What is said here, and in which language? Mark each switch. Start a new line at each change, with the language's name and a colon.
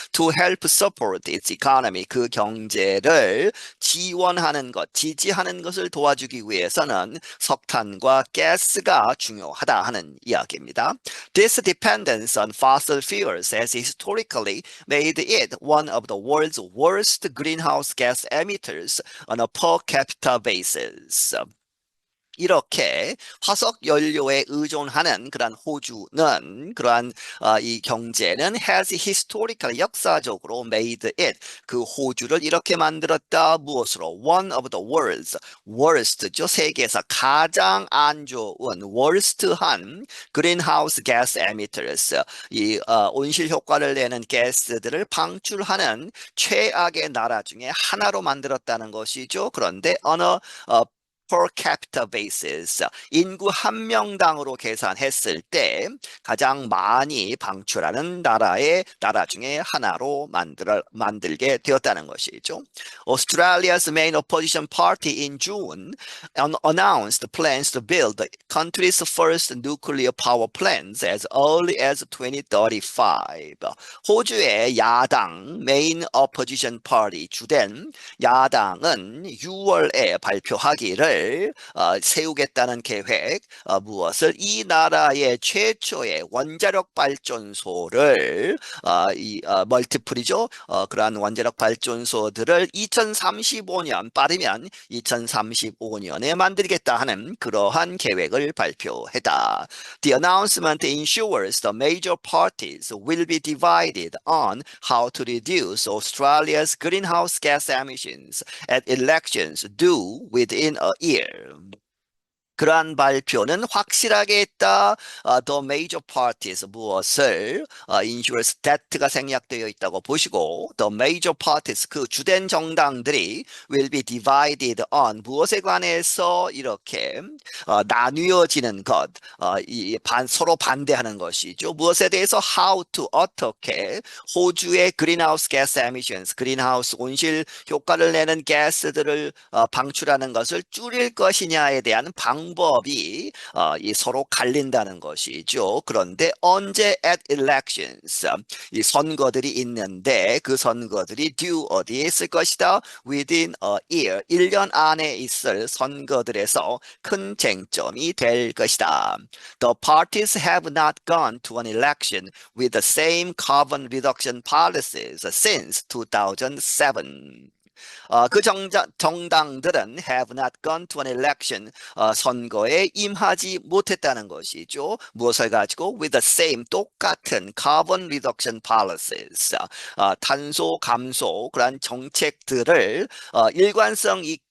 English: To help support its economy,
Korean: 그 경제를 지원하는 것, 지지하는 것을 도와주기 위해서는 석탄과 가스가 중요하다 하는 이야기입니다.
English: This dependence on fossil fuels has historically made it one of the world's worst greenhouse gas emitters on a per capita basis.
Korean: 이렇게 화석 연료에 의존하는 그러한 호주는 그러한 이 경제는
English: has historically
Korean: 역사적으로
English: made it
Korean: 그 호주를 이렇게 만들었다. 무엇으로?
English: One of the world's worst죠.
Korean: 세계에서 가장 안 좋은 worst한
English: greenhouse gas emitters
Korean: 이 온실 효과를 내는 가스들을 방출하는 최악의 나라 중에 하나로 만들었다는 것이죠. 그런데 어느
English: per capita basis,
Korean: 인구 한 명당으로 계산했을 때 가장 많이 방출하는 나라 중에 하나로 만들게 되었다는 것이죠.
English: Australia's main opposition party in June announced plans to build the country's first nuclear power plants as early as 2035.
Korean: 호주의 야당 메인
English: opposition party
Korean: 주된 야당은 6월에 발표하기를 세우겠다는 계획 무엇을 이 나라의 최초의 원자력 발전소를 멀티플이죠. 그러한 원자력 발전소들을 2035년 빠르면 2035년에 만들겠다 하는 그러한 계획을 발표했다.
English: The announcement ensures the major parties will be divided on how to reduce Australia's greenhouse gas emissions at elections due within a year.
Korean: 그러한 발표는 확실하게 했다.
English: The major parties
Korean: 무엇을
English: ensures that
Korean: 가 생략되어 있다고 보시고
English: the major parties
Korean: 그 주된 정당들이
English: will be divided on
Korean: 무엇에 관해서 이렇게 나뉘어지는 것 서로 반대하는 것이죠. 무엇에 대해서
English: how to
Korean: 어떻게 호주의
English: greenhouse gas emissions
Korean: greenhouse 온실 효과를 내는 가스들을 방출하는 것을 줄일 것이냐에 대한 방법이 서로 갈린다는 것이죠. 그런데 언제
English: at elections
Korean: 이 선거들이 있는데 그 선거들이 due 어디에 있을 것이다?
English: within a year
Korean: 1년 안에 있을 선거들에서 큰 쟁점이 될 것이다.
English: The parties have not gone to an election with the same carbon reduction policies since 2007.
Korean: 그 정당들은
English: have not gone to an election
Korean: 선거에 임하지 못했다는 것이죠. 무엇을 가지고
English: with the same
Korean: 똑같은
English: carbon reduction policies
Korean: 탄소 감소 그러한 정책들을 일관성 있게